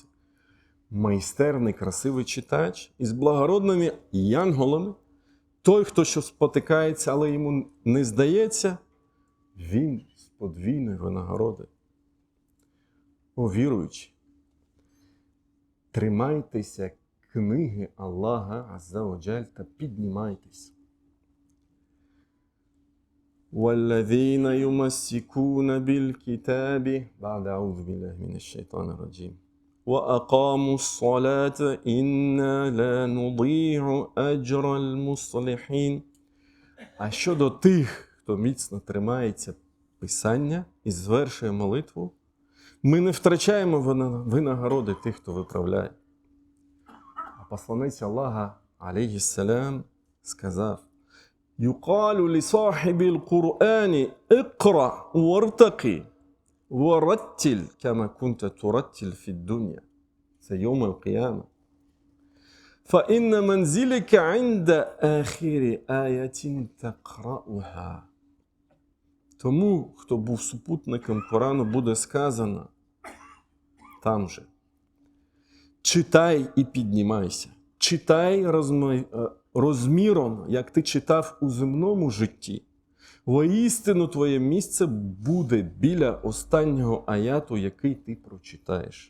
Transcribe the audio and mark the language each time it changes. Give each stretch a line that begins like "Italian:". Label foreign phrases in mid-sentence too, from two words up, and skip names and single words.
Ukrainian: Майстерний, красивий читач із благородними янголами. Той, хто що спотикається, але йому не здається, він з подвійною винагородою. О віруючі, тримайтеся книги Аллаха
Arabic: عز وجل
Ukrainian: та піднімайтеся.
Arabic: وَالَّذِينَ يُمَسِّكُونَ بِالْكِتَابِ بَعْدَ أَعُوذُ بِاللَّهِ مِنَ الشَّيْطَانِ الرَّجِيمِ وَأَقَامُوا الصَّلَاةَ إِنَّا لَا نُضِيعُ أَجْرَ الْمُصْلِحِينَ.
Ukrainian: А щодо тих, хто міцно тримається Писання і звершує молитву, ми не втрачаємо винагороди тих, хто виправляє. А посланець Аллаха, алейхіссалям, сказав:
Arabic: «يقال لصاحب القرآن اقرأ وارتق ورتل كما كنت ترتل في الدنيا». Це يوم القيامة. «فإن منزلك عند آخر آية تقرؤها».
Ukrainian: Тому, хто був супутником Корану, буде сказано там же: читай і піднімайся. Читай розміром, як ти читав у земному житті. Воістину твоє місце буде біля останнього аяту, який ти прочитаєш.